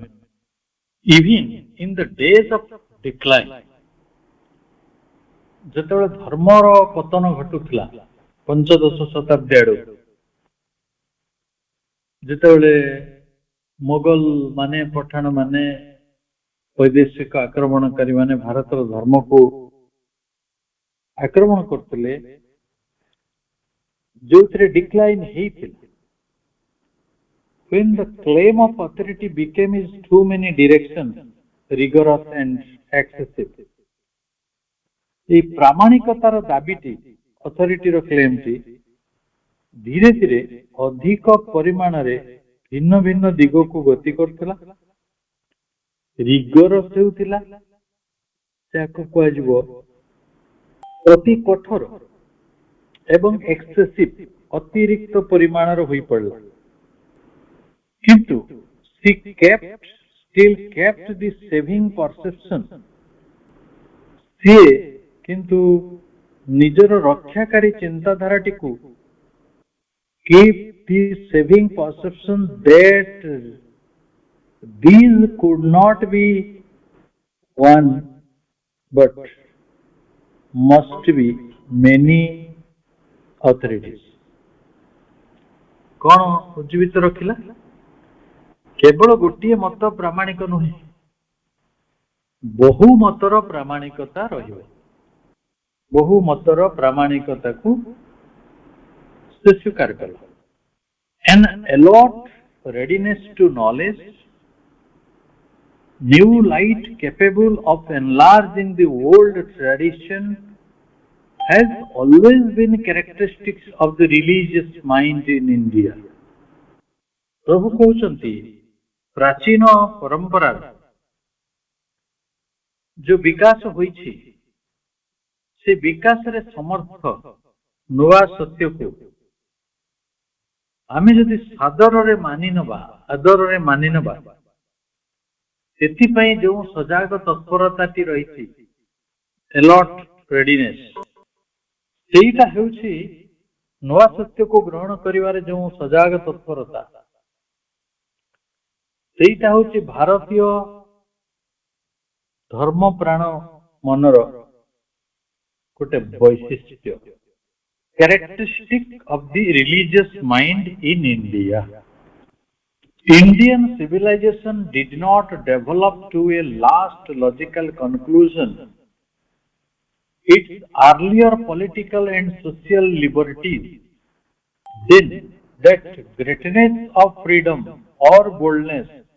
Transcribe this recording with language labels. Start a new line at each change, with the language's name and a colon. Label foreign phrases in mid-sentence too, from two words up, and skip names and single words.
English: even in the days of decline,
Odia: ଯେତେବେଳେ ଧର୍ମର ପତନ ଘଟୁଥିଲା ପଞ୍ଚଦଶ ଶତାବ୍ଦୀ ଆଡକୁ, ଯେତେବେଳେ ମୋଗଲ ମାନେ ପଠାଣ ମାନେ ବୈଦେଶିକ ଆକ୍ରମଣକାରୀ ମାନେ ଭାରତର ଧର୍ମକୁ ଆକ୍ରମଣ କରୁଥିଲେ, ଯୋଉଥିରେ ଡିକ୍ଲାଇନ୍ ହେଇଥିଲା,
English: when the claim of authority became in too many directions, rigorous and excessive,
Odia: এই ପ୍ରାମାଣିକତାର ଦାବିଟି,
English: authority claim
Odia: ଧୀରେ ଧୀରେ ଅଧିକ ପରିମାଣରେ ଭିନ୍ନ ଭିନ୍ନ ଦିଗକୁ ଗତି କରୁଥିଲା, ରିଗରସ୍ ହେଉଥିଲା, ଯାହାକୁ କୁହାଯିବ ଅତି କଠୋର ଏବଂ ଏକ୍ସେସିଭ, ଅତିରିକ୍ତ ପରିମାଣର ହୋଇପଡ଼ିଲା।
English: କିନ୍ତୁ still kept the saving perception,
Odia: ସିଏ କିନ୍ତୁ ନିଜର ରକ୍ଷାକାରୀ ଚିନ୍ତାଧାରାଟିକୁ
English: keep the saving perception that these could not be one but must be many authorities।
Odia: କଣ ଉଜ୍ଜୀବିତ ରଖିଲା? କେବଳ ଗୋଟିଏ ମତ ପ୍ରାମାଣିକ ନୁହେଁ, ବହୁ ମତର ପ୍ରାମାଣିକତା ରହିବ। ବହୁ ମତର ପ୍ରାମାଣିକତାକୁ ସେ ସ୍ୱୀକାର କଲା।
English: An alert readiness to knowledge, new light capable of enlarging the old tradition has always been characteristics of the religious mind in India।
Odia: ପ୍ରଭୁ କହୁଛନ୍ତି, ପ୍ରାଚୀନ ପରମ୍ପରା ଯୋଉ ବିକାଶ ହୋଇଛି, ସେ ବିକାଶରେ ସମର୍ଥ ନୂଆ ସତ୍ୟକୁ ଆମେ ଯଦି ସାଦରରେ ମାନି ନେବା, ଆଦରରେ ମାନି ନେବା, ସେଥିପାଇଁ ଯେଉଁ ସଜାଗ ତତ୍ପରତାଟି ରହିଛି,
English: alert readiness,
Odia: ସେଇଟା ହେଉଛି ନୂଆ ସତ୍ୟକୁ ଗ୍ରହଣ କରିବାରେ ଯେଉଁ ସଜାଗ ତତ୍ପରତା, ସେଇଟା ହେଉଛି ଭାରତୀୟ ଧର୍ମପ୍ରାଣ ମନର ଗୋଟେ ବୈଶିଷ୍ଟ୍ୟ,
English: characteristic of the religious mind in India। Indian civilization did not develop to a last logical conclusion its earlier political and social liberties, then that greatness of freedom or boldness